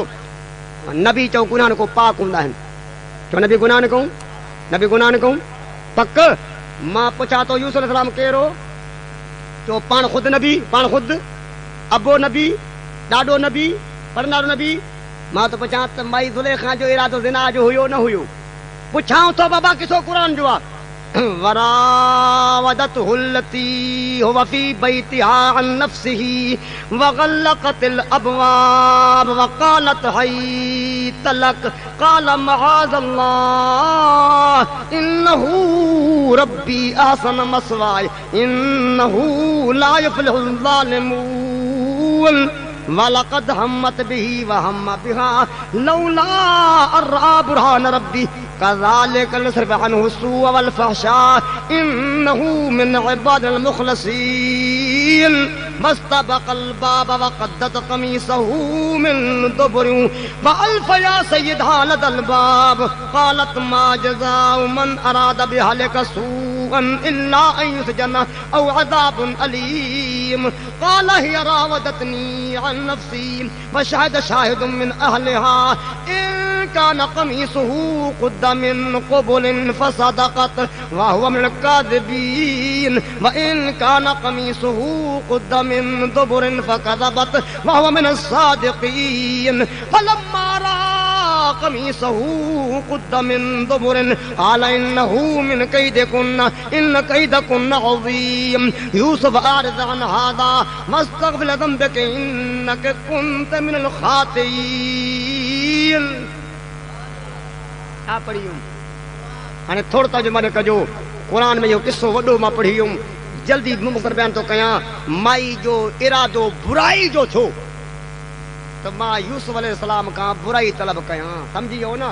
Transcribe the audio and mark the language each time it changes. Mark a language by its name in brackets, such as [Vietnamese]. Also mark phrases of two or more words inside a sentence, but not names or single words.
[Sindhi] नबी चओ गुनाह न को पाक हूंदा आहिनि, चओ नबी गुनाह न कयूं, नबी गुनाह न कयूं पक। मां पुछां थो यूसुफ अलैहिस्सलाम केरो, चओ पाण ख़ुदि नबी, पाण ख़ुदि अबो नबी, ॾाढो नबी, पढ़ंदारो नबी। मां त पुछां त माई ज़ुलेखा जो इरादो ज़िना जो हुयो न हुयो? पुछां थो बाबा किसो क़ुरान जो आहे। [Arabic] وراودته التي هو في بيتها عن نفسه وغلقت الأبواب وقالت هيت لك قال معاذ الله إنه ربي أحسن مثواي إنه لا يفلح الظالمون ولقد همت به وهم بها لولا أن رأى برهان ربي كذلك نصرف عنه السوء والفحشاء إنه من عبادنا المخلصين واستبقا الباب وقدت قميصه من دبر وألفيا سيدها لدى ال باب قالت ما جزاء من أراد بأهلك سوءا إلا أن يسجن أو عذاب أليم قال هي راودتني عن نفسي وشهد شاهد من أهلها إن كان قميصه قد من قبل فصدقت وهو من الكاذبين وإن كان قميصه قد من دبر فكذبت وهو من الصادقين فلما رأى قميصه قد من دبر قال إنه من كيدكن إن كيدكن عظيم يوسف أعرض عن هذا واستغفر ذنبك إنك كنت من الخاطئين. [Sindhi] छा पढ़ी हुयमि हाणे थोरो तर्जुमो कजो। क़ुरान में इहो किस्सो वॾो मां पढ़ी हुयुमि, जल्दी मुख़्तसर बयान थो कयां। माई जो इरादो बुराई जो छो त मां यूसुफ अलैहिस्सलाम खां बुराई तलब कयां, सम्झी वियो न?